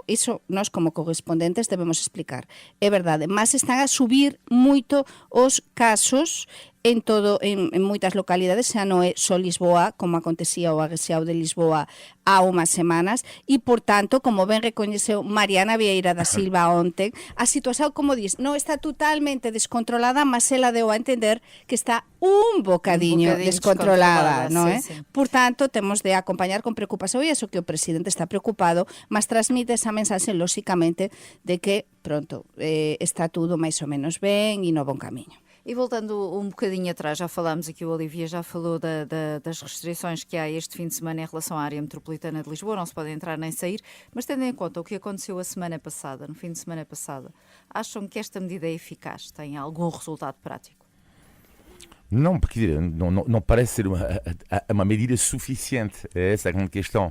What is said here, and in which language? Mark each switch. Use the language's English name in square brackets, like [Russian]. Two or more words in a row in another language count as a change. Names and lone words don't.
[Galician] Iso nós como correspondentes debemos explicar. É verdade, mas están a subir moito os casos en moitas localidades, xa non é só Lisboa, como acontecía o Agresiao de Lisboa há unhas semanas, e, por tanto, como ben recoñeceu Mariana Vieira da Silva ontem, a situación, como dis, non está totalmente descontrolada, mas ela deu a entender que está un bocadiño descontrolada, non é? Sí. Por tanto, temos de acompañar con preocupación, e iso que o presidente está preocupado, mas transmite esa mensaxe, lóxicamente, de que, pronto, está tudo máis ou menos ben e no bon camiño. [Portuguese] E voltando um bocadinho atrás, já falámos aqui, o Olivia já falou das restrições que há este fim de semana em relação à área metropolitana de Lisboa, não se pode entrar nem sair, mas tendo em conta o que aconteceu a semana passada, no fim de semana passada, acham que esta medida é eficaz? Tem algum resultado prático? Não, porque não parece ser uma medida suficiente, é essa a grande questão.